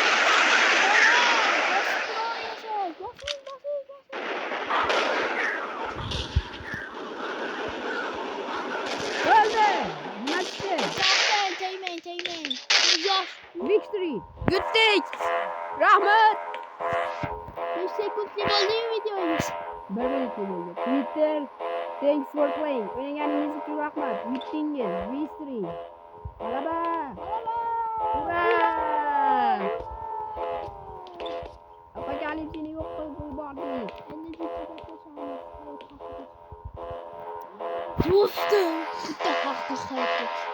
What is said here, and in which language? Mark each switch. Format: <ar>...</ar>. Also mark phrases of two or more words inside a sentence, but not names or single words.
<tr>Öldü! Maçtı!</tr> <uz>Tegmang. Victory! Yutdik! Rahmat! 5 sekundlik bo'ldi-yu videoyingiz. 1 minutlik bo'ldi.</uz> <en>Twitter, thanks for playing.</en> <uz>O'ynaganingiz uchun rahmat. Yutdingiz. Victory! G'alaba! Ura! Apokalipsini yo'q qilib yubordik. Endi juda qo'shamiz. Do'stim, bitta haqda hayotda</uz>